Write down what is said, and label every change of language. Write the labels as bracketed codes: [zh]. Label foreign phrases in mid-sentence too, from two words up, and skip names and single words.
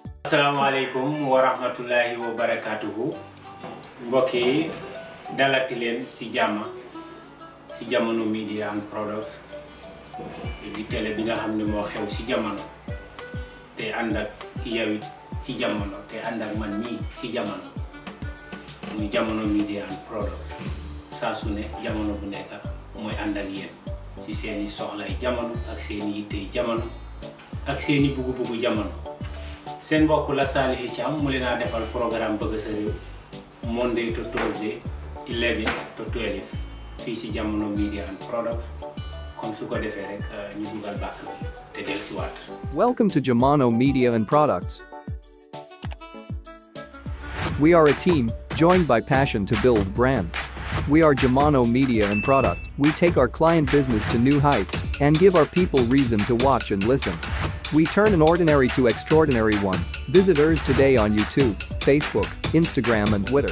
[ar] السلام عليكم ورحمة الله وبركاته. [wo] Mbokk yi dalati len ci jàmm ci Jamono Media and Products di télé bi nga xamni mo xew ci jamono te ànd ak yow ci jamono te ànd ak man mi ci jamono muy Jamono Media and Products saa su ne jamono bu nekk mooy ànd ak yéen ci seeni soxlay jamono ak seeni yittey jamono ak seeni bugu-bugu jamono. Sen mbokk la Salih Thiam mu leena defal programme bëgg sa réew [en] Monday to Thursday 11 to 12 [wo] fi ci Jamono Media and Products kon su ko defee rek ñu dugal bàkk bi te del ci waat. [en] Welcome to Jamono Media and Products. We are a team joined by passion to build brands. We are Jamono Media and Products. We take our client business to new heights and give our people reason to watch and listen. We turn an ordinary to extraordinary one. Visit us today on YouTube, Facebook, Instagram and Twitter.